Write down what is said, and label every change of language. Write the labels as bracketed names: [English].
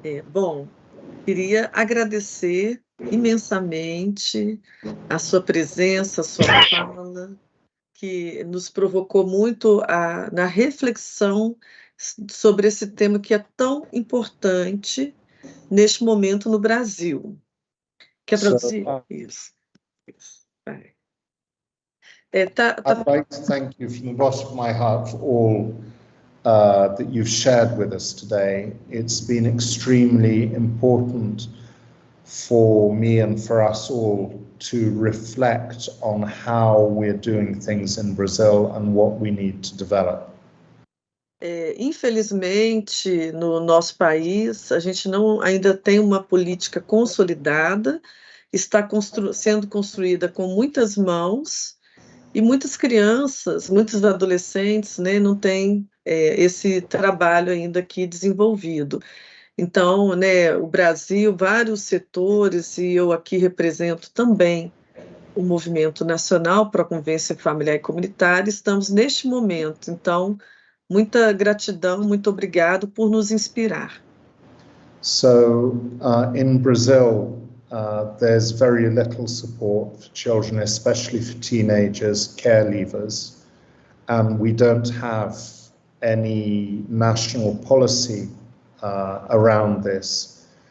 [Portuguese] Bom, queria agradecer imensamente a sua presença, a sua fala, que nos provocou muito na reflexão sobre esse tema que é tão importante neste momento no Brasil. Quer traduzir? Isso. Vai. [English] I'd like to thank you from the bottom of my heart for all that you've shared with us today. It's been extremely important for me and for us all to reflect on how we're doing things in Brazil and what we need to develop. [Portuguese] Infelizmente, no nosso país, a gente não ainda tem uma política consolidada, está sendo construída com muitas mãos, e muitas crianças, muitos adolescentes, né, não têm esse trabalho ainda aqui desenvolvido. Então, né, o Brasil, vários setores, e eu aqui represento também o Movimento Nacional para a Convivência Familiar e Comunitária, estamos neste momento. Então, muita gratidão, muito obrigado por nos inspirar. [English] So, in Brazil, there's very little support for children, especially for teenagers, care leavers, and we don't have any national policy around this.